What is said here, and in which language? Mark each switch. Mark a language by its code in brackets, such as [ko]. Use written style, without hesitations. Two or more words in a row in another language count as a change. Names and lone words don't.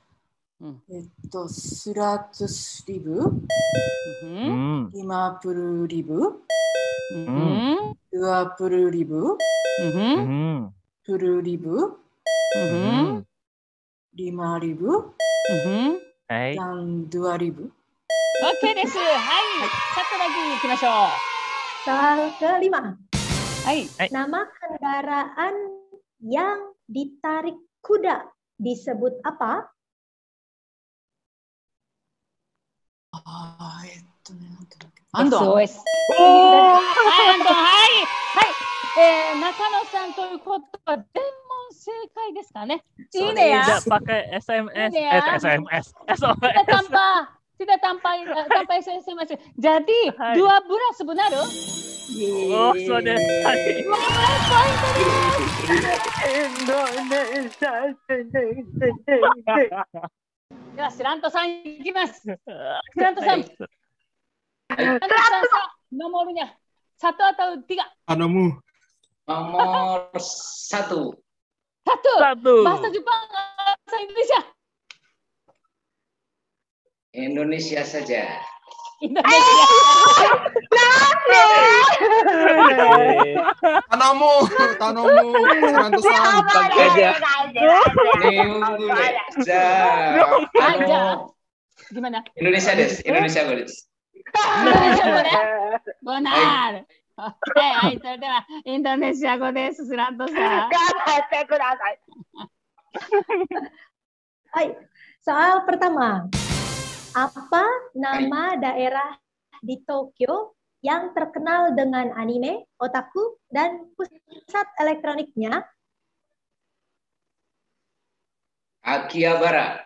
[id] 100 ribu, 50 ribu, 20 ribu, 10 ribu, 5 ribu, dan 2.000. Oke desu. Hai. Satu lagi 行きましょう。 Soal kelima. Hai. Nama kendaraan yang ditarik kuda disebut apa? [ja] SOS。はい、アンドン、はい。はい。中野さんということは全問正解ですかね。いいね ya. [id] Tidak pakai SMS, SMS, SOS. Tidak tanpa SMS. Jadi 12 benar? Oh, sudah sekali. 12 poin Indonesia. [ja] では、スラントさんいきます。 [id] スラントさん。nomornya 1 atau 3? Nomor 1. 1. Bahasa Jepang, bahasa Indonesia. Indonesia saja. Indonesia. [ja] Tanomu, Santosan. [id] Gimana? [ja] インドネシアです、インドネシアです. [id] Benar. Hai, itu adalah Indonesia [ja] 語です、スラントさん。頑張ってください。 [id] Hai, soal pertama. Apa nama daerah di Tokyo yang terkenal dengan anime, otaku, dan pusat elektroniknya? Akihabara.